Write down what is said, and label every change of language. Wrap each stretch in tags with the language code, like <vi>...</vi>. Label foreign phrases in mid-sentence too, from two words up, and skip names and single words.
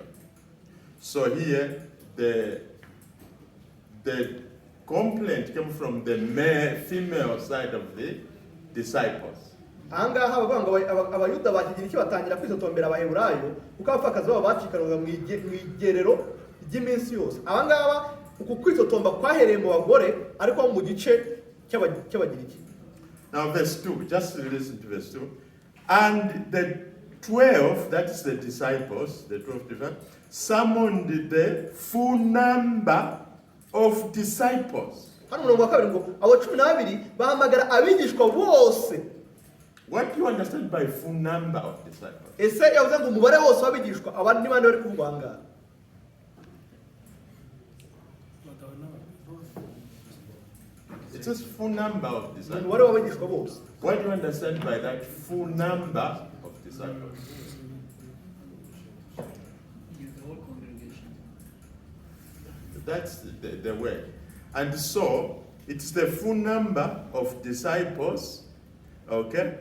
<en>So here, the complaint came from the female side of the disciples.</en> <rw>Aha ngaha bavuga ngo abayuda bakigira icyo batangira kwitotombera abaheburayo kuko abapfakazi babo bacikanwaga mu igerero ry'iminsi yose. Aha ngaha uku kwitotomba kwahereye mu bagore ariko mu gice cy'abagiriki.</rw> <en>Now verse 2, just listen to verse 2. And the 12, that is the disciples, the 12 disciples, summoned the full number of disciples.</en> <rw>Hano umurongo wa kabiri ngo abo 12 bahamagara abigishwa bose.</rw> <en>What do you understand by full number of disciples?</en> <rw>Ese yavuze ngo umubare wose w'abigishwa abandi ni bande bari kuvugwa aha ngaha?</rw> <en>It says full number of disciples.</en> <rw>Umubare w'abigishwa bose.</rw> <en>What do you understand by that full number of disciples? The whole congregation. That's the way. And so, it's the full number of disciples, okay?</en>